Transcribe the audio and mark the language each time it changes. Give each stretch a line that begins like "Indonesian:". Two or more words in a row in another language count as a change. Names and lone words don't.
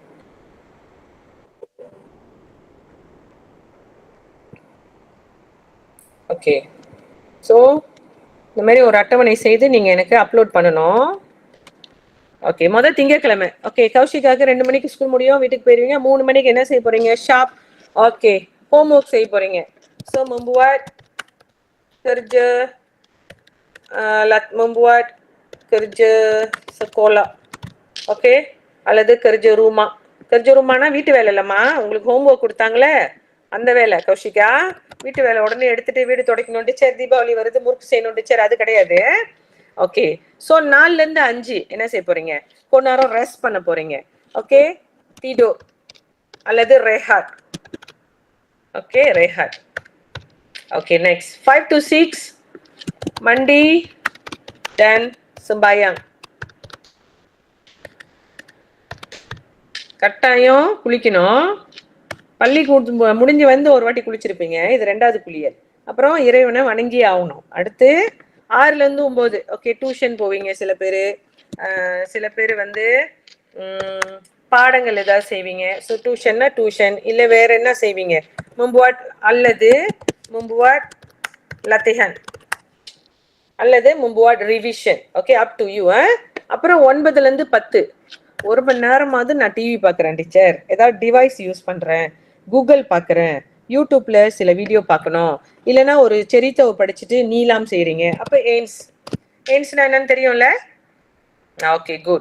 Tamil: ஓகே, ஸோ இந்த மாதிரி ஒரு அட்டவணை செய்து நீங்க எனக்கு அப்லோட் பண்ணணும். ஓகே, முதல் திங்கட்கிழமை. ஓகே, கௌஷிகாக்கு 2 மணிக்கு ஸ்கூல் முடியும், வீட்டுக்கு போயிருவீங்க. 3 மணிக்கு என்ன செய்ய போறீங்க, ஷாப். ஓகே,
English: home work
Tamil: செய்ய போறீங்க.
Malay: ஸோ membuat kerja sekolah.
Tamil: ஓகே, அல்லது
Malay: kerja rumah. kerja rumah
Tamil: னா வீட்டு வேலை இல்லம்மா, உங்களுக்கு
English: home work
Tamil: கொடுத்தாங்களே அந்த வேலை. கௌஷிகா வீட்டு வேலை உடனே எடுத்துட்டு வீடு துடைக்கணும், சரி தீபாவளி வருது முறுக்கு செய்யணும், சரி அது கிடையாது. ஓகே, ஸோ 4லேருந்து 5 என்ன செய்ய போறீங்க, கொஞ்ச நேரம் ரெஸ்ட் பண்ண போறீங்க. ஓகே, tidur அல்லது rehat. ஓகே, rehat.
English: okay, next
Malay: 5 to 6 mandi dan sembahyang.
Tamil: கட்டாயம் குளிக்கணும். பள்ளி முடிஞ்சு வந்து ஒரு வாட்டி குளிச்சிருப்பீங்க, இது 2வது குளியல். அப்புறம் இறைவனை வணங்கி ஆகணும். அடுத்து 6லேருந்து 9, ஓகே, டியூஷன் போவீங்க சில பேர். சில பேர் வந்து பாடங்கள் ஏதாவது செய்வீங்க. ஸோ டியூஷன்னா டியூஷன், இல்லை வேற என்ன செய்வீங்க, membuat அல்லது
Malay: membuat latihan
Tamil: அல்லது
Malay: membuat revision.
English: okay, up to you.
Tamil: அப்புறம் 9லேருந்து 10 1 மணி நேரமாவது நான் டிவி பார்க்குறேன் டீச்சர், ஏதாவது டிவைஸ் யூஸ் பண்ணுறேன், கூகுள் பார்க்குறேன், யூடியூப்ல சில வீடியோ பார்க்கணும், இல்லைன்னா ஒரு செரித்தவை படிச்சுட்டு நீலாம் செய்கிறீங்க. அப்போ எய்ம்ஸ்னா என்னன்னு தெரியும்ல.
English: okay, good.